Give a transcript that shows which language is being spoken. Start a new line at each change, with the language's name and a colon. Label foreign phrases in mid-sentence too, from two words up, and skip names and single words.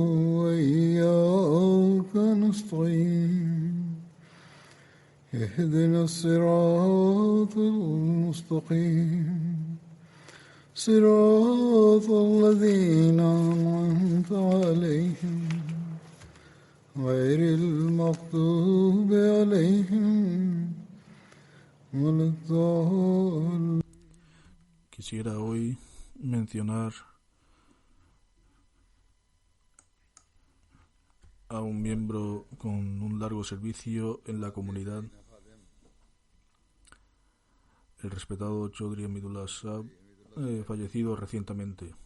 Arabic: وإياك نستعين اهدنا الصراط المستقيم صراط الذين أنعمت عليهم غير المغضوب عليهم ولا الضالين.
Spanish: Quisiera hoy mencionar a un miembro con un largo servicio en la comunidad, el respetado Chaudhry Amidullah Saab, fallecido recientemente.